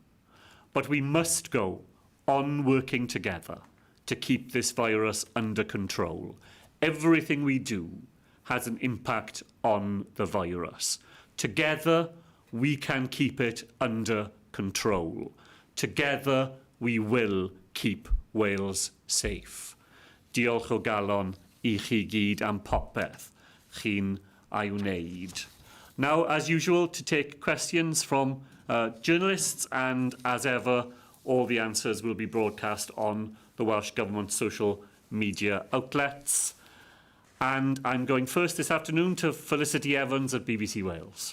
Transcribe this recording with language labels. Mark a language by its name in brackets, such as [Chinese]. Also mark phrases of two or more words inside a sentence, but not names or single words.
[English] But we must go on working together to keep this virus under control. Everything we do has an impact on the virus. Together, we can keep it under control. Together, we will keep Wales safe. [Welsh] Diolch o galon I chi gyd am popeth chi'n ei wneud. [English] Now, as usual, to take questions from journalists, and as ever, all the answers will be broadcast on the Welsh Government social media outlets. And I'm going first this afternoon to Felicity Evans at BBC Wales.